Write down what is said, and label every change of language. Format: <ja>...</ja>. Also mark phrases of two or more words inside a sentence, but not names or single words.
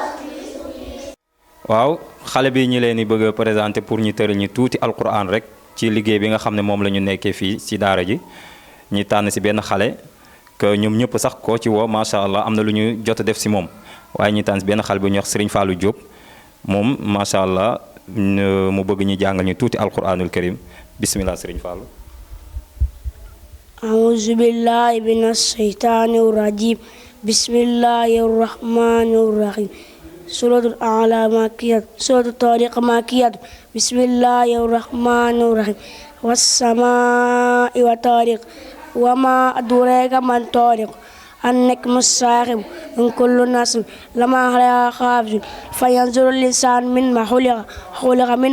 <wo>waaw xale bi ñi leen di bëgg a présenté pour ñu tëril ñu tuuti alquran rek ci liggéey bi nga xam ne moom la ñu nekkee fii si daara ji ñi tànn si benn xale que ñoom ñëpp sax koo ci woo</wo> <ar>ما شاء الله</ar> <wo>am na lu ñu jot a def si moom waaye ñi tànn si benn xale bu ñuy wax Serigne Fallou Diop moom</wo> <ar>ما شاء الله</ar> <wo>mu bëgg ñu jàngal ñu tuuti</wo> <ar>القرآن الكريم</ar> <wo>bismillah Serigne Fallou.</wo> <ar>أعوذ بالله من الشيطان الرجيم بسم الله الرحمن الرحيم سورة الأعلى مكية سورة الطارق مكية بسم الله الرحمن الرحيم والسماء والطارق وما أدراك ما الطارق النجم الساخب إن كل نفس لما عليها حافظ فينظر الإنسان مما خلق من</ar>